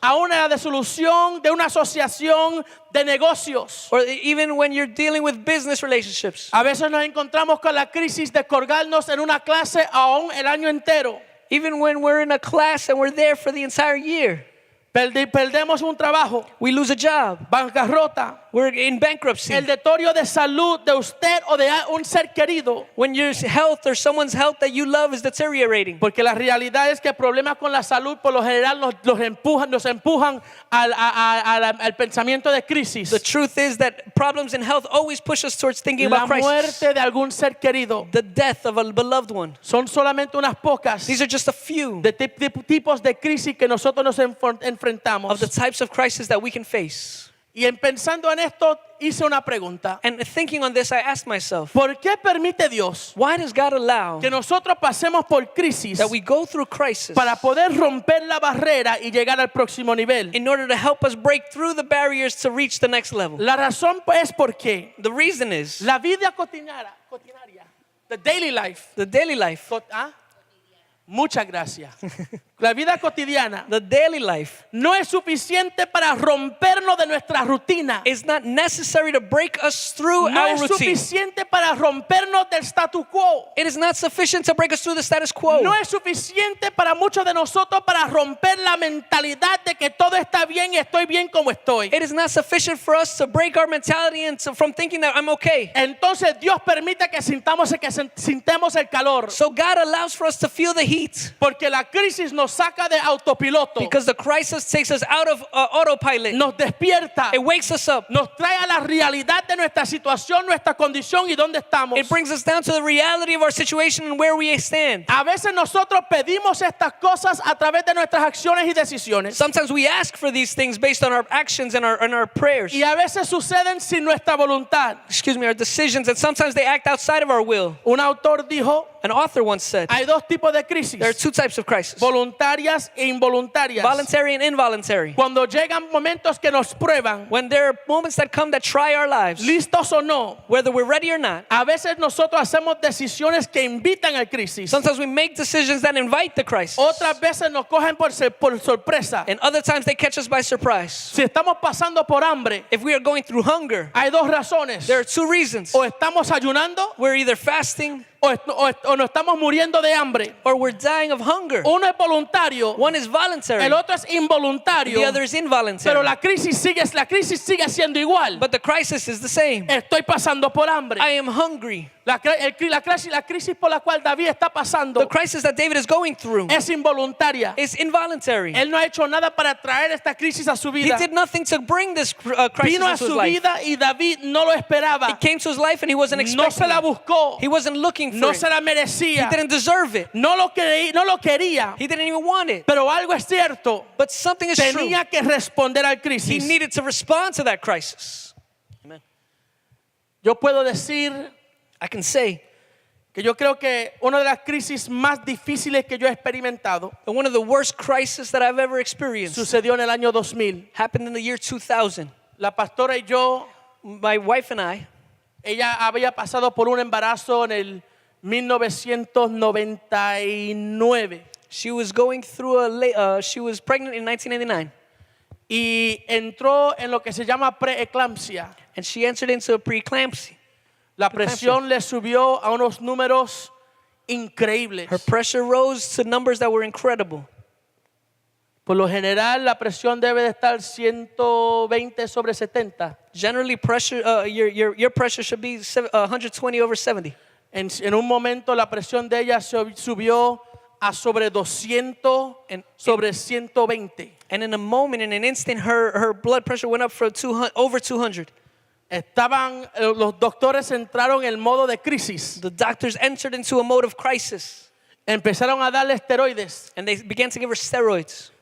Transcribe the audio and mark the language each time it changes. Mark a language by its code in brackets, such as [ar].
[es] Aún la disolución de una asociación de negocios. [en] or even when you're dealing with business relationships. [es] A veces nos encontramos con la crisis de colgarnos en una clase aún el año entero. [en] Even when we're in a class and we're there for the entire year. [es] Perdemos un trabajo, [en] We lose a job. [es] bancarrota, [en] We're in bankruptcy. [es] el deterioro de salud de usted o de un ser querido. [en] When your health or someone's health that you love is deteriorating. [es] Porque la realidad es que problemas con la salud por lo general nos empujan al pensamiento de crisis. [en] The truth is that problems in health always push us towards thinking [es] La [en] about crisis. [es] muerte de algún ser querido [en] The death of a beloved one. [es] son solamente unas pocas [en] These are just a few [es] de tipos de crisis que nosotros nos enfrentamos. [en] of the types of crisis that we can face. [es] Y en pensando en esto, hice una pregunta. [en] And thinking on this, I asked myself, [es] ¿Por qué permite Dios [en] why does God allow [es] que nosotros pasemos por crisis [en] that we go through crisis [es] para poder romper la barrera y llegar al próximo nivel? [en] in order to help us break through the barriers to reach the next level? [es] La razón es porque [en] The reason is [es] la vida cotidiana, [en] the daily life, the daily life. [es] muchas gracias. La vida cotidiana [en] The daily life [es] no es suficiente para rompernos de nuestra rutina. [en] is not necessary to break us through [es] No [en] our [es] es [en] routine. [es] suficiente para rompernos del statu quo. [en] It is not sufficient to break us through the status quo. [es] No es suficiente para muchos de nosotros para romper la mentalidad de que todo está bien y estoy bien como estoy. [en] It is not sufficient for us to break our mentality and from thinking that I'm okay. [es] Entonces Dios permite que sintamos el calor. [en] So God allows for us to feel the heat [es] Porque la crisis nos saca de autopiloto. [en] because the crisis takes us out of autopilot. [es] Nos despierta. [en] It wakes us up. [es] Nos trae a la realidad de nuestra situación, nuestra condición y dónde estamos. [en] It brings us down to the reality of our situation and where we stand. [es] A veces nosotros pedimos estas cosas a través de nuestras acciones y decisiones. [en] Sometimes we ask for these things based on our actions and our prayers. [es] Y a veces suceden sin nuestra voluntad. [en] Our decisions, and sometimes they act outside of our will. [es] Un autor dijo, [en] An author once said, [es] hay dos tipos de crisis, [en] there are two types of crisis, [es] voluntarias e involuntarias. [en] voluntary and involuntary. [es] Cuando llegan momentos que nos prueban, [en] When there are moments that come that try our lives, [es] listos o no, [en] whether we're ready or not, [es] a veces nosotros hacemos decisiones que invitan al crisis. [en] sometimes we make decisions that invite the crisis. [es] Otras veces nos cogen por sorpresa. [en] And other times they catch us by surprise. [es] Si estamos pasando por hambre, [en] If we are going through hunger, [es] hay dos razones. [en] there are two reasons. [es] O estamos ayunando [en] We're either fasting [es] o nos estamos muriendo de hambre. [en] or we're dying of hunger. [es] Uno es voluntario, [en] One is voluntary, [es] el otro es involuntario. [en] the other is involuntary. [es] Pero la crisis sigue siendo igual. [en] But the crisis is the same. [es] Estoy pasando por hambre. [en] I am hungry. [es] La crisis por la cual David está pasando [en] The crisis that David is going through [es] es involuntaria. [en] is involuntary. [es] Él no ha hecho nada para traer esta crisis a su [en] He [es] vida. [en] did nothing to bring this crisis [es] Vino a [en] into his [es] su [en] life. [es] vida y David no lo esperaba. [en] It came to his life and he wasn't [es] No [en] expecting [es] se la [en] it. [es] buscó. [en] He wasn't looking for [es] No [en] it. [es] se la merecía. [en] He didn't deserve it. [es] No lo quería. [en] He didn't even want it. [es] Pero algo es cierto. [en] But something is true. [es] Tenía que responder al [en] He [es] crisis. [en] needed to respond to that crisis. [es] Yo puedo decir [en] I can say [es] que yo creo que una de las crisis más difíciles que yo he experimentado [en] that one of the worst crises that I've ever experienced [es] sucedió en el año 2000. [en] happened in the year 2000. [es] La pastora y yo, [en] My wife and I, [es] ella había pasado por un embarazo en el 1999 [en] she was going through she was pregnant in 1999 [es] y entró en lo que se llama preeclampsia. [en] and she entered into a preeclampsia. [es] La presión le subió a unos números increíbles. [en] Her pressure rose to numbers that were incredible. [es] Por lo general, la presión debe de estar 120/70. [en] Generally, your pressure should be 120/70. [es] En un momento, la presión de ella subió a sobre 200/120. [en] And in a moment, in an instant, her blood pressure went up for over 200. [es] Los doctores entraron en modo de crisis. [en] The doctors entered into a mode of crisis. [es] Empezaron a darle esteroides [en] And they began to give her steroids